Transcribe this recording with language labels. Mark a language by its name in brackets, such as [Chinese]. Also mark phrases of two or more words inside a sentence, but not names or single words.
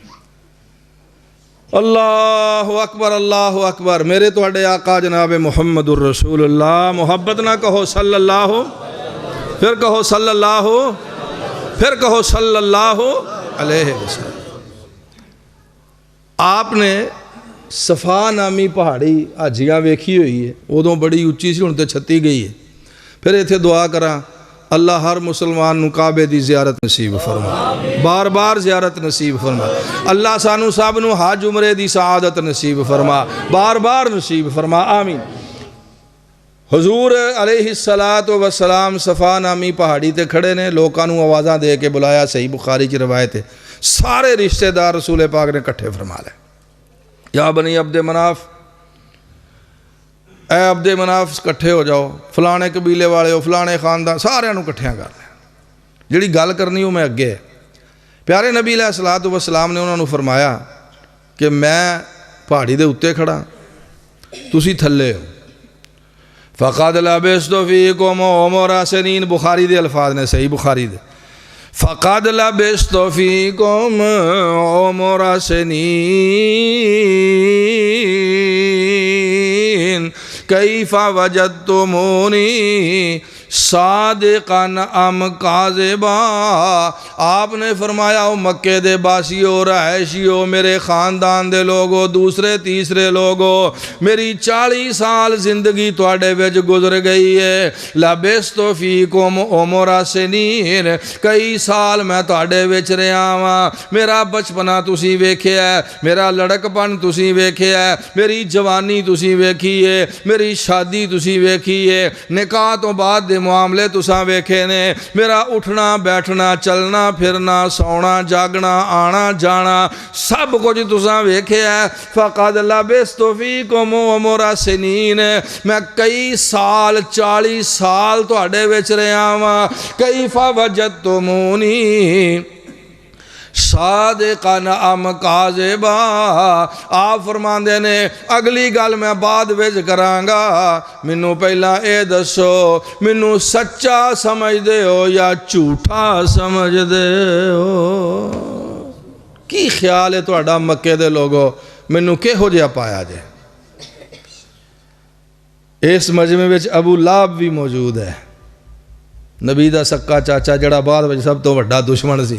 [Arabic] اللہ اکبر اللہ اکبر، [Punjabi] میرے توڑے آقا جناب محمد الرسول اللہ، محبت نہ کہو صلی اللہ، پھر کہو صلی اللہ، پھر کہو [Arabic] صلی اللہ علیہ وسلم۔ [Punjabi] آپ نے صفا نامی پہاڑی حاجیاں ویکھی ہوئی ہے، ادوں بڑی اچھی سی، ہن تے چھتی گئی ہے۔ پھر ایتھے دعا کراں اللہ ہر مسلمان نو کعبے دی زیارت نصیب فرما، بار بار زیارت نصیب فرما۔ اللہ سانو سب نو حج عمرے دی سعادت نصیب فرما، بار بار نصیب فرما، آمین۔ حضور علیہ السلام صفا نامی پہاڑی تے کھڑے نے، لوکاں نو آوازاں دے کے بلایا، [Urdu] صحیح بخاری کی روایت ہے۔ [Punjabi] سارے رشتہ دار رسول پاک نے کٹھے فرما لے، [Arabic] یا بنی عبد مناف، [Punjabi] اے عبد مناف کٹھے ہو جاؤ، فلانے قبیلے والے ہو، فلانے خاندان، سارے نو کٹھیاں کر لیں، جڑی گل کرنی ہو میں اگے ہے۔ پیارے نبی علیہ السلام نے انہوں نے فرمایا کہ میں پہاڑی دے اتے کھڑا، تسی تھلے ہو۔ [Arabic] فَقَدْ لَبِثْتُ فِيكُمْ عُمُرَ سِنِينَ، [Punjabi] بخاری دے الفاظ نے، صحیح بخاری دے۔ [Arabic] فَقَدْ لَبِثْتُ فِيكُمْ عُمُرَ سِنِينَ كَيْفَ وَجَدْتُمُونِي صادقاً ام کاذبا۔ [Punjabi] آپ نے فرمایا او مکے دے باسیو، رہائشیو، میرے خاندان دے لوگو، دوسرے تیسرے لوگو، میری 40 سال زندگی تواڈے وچ گزر گئی ہے۔ [Arabic] لبثت فیکم عمر سنین، [Punjabi] کئی سال میں تواڈے وچ رہا ہاں، میرا بچپنا تسی ویکھیا ہے، میرا لڑکپن تسی ویکھیا ہے، میری جوانی تسی ویکھی ہے، میری شادی تسی ویکھی ہے، نکاح تو بعد دے معاملے تساں ویکھے نے، میرا اٹھنا بیٹھنا، چلنا پھرنا، سونا جاگنا، آنا جانا، سب کچھ تساں ویکھے ہے۔ [Arabic] فَقَدْ لَبِثْتُ فِيكُمْ عُمُرَ سِنِينَ، [Punjabi] میں کئی سال 40 سال تواڈے وچ رہا ہاں۔ [Arabic] کیف وجدتمونی صادقاً ام کاذبا، [Punjabi] آپ فرماندے نے اگلی گل میں بعد وچ کرانگا، منو پہلا اے دسو، منو سچا سمجھ دے ہو یا جھوٹا سمجھ دے ہو؟ کی خیال ہے تہاڈا مکے دے لوگو، منو کہو جہا پایا جے؟ اس مجمع وچ ابو لہب بھی موجود ہے، نبی دا سکا چاچا، جڑا بعد وچ سب تو بڑا دشمن سی۔